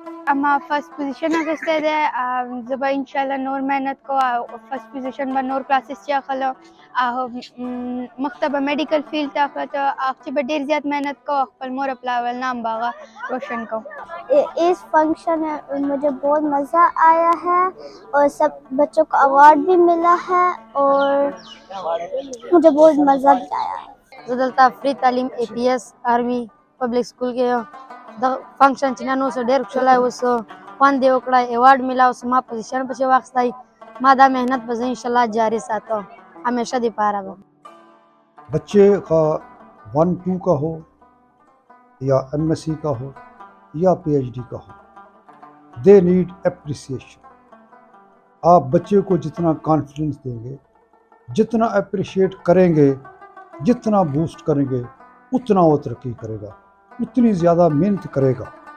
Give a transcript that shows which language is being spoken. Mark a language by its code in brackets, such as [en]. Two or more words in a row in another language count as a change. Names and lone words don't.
[ps] اما [en] first position [ps] اخیستی دی. زه به انشاءالله نور محنت کوم او [en] first position [ps] به نور کلاسز چې اخلم او مخته به [en] medical field [ps] ته اخلم هغه چې به ډېر زیات محنت کوم او خپل مور او پلار نام به هغه روشن کوم. [ur] اس فنکشن میں مجھے بہت مزہ آیا ہے اور سب بچوں کو ایوارڈ بھی ملا ہے اور مجھے بہت مزہ بھی آیا ہے. [ps] زه دلته فری تعلیم اے پی ایس آرمی پبلک سکول کې یم. د فنکشن چې نن اوس ډېر خوشحاله اوس خوند یې وکړی، ایوارډ میلاو سو، ما پوزیشن پسې واخیستی. ما دا محنت به زه انشاءالله جاري ساتم همیشه دپاره به. [ur] بچے کا 1-2 کا ہو یا ایم ایس سی کا ہو یا پی ایچ ڈی کا ہو، [en] they need appreciation. [ur] آپ بچے کو جتنا کانفیڈنس دیں گے، جتنا اپریشیٹ کریں گے، جتنا بوسٹ کریں گے، اتنا وہ ترقی کرے گا، اتنی زیادہ محنت کرے گا.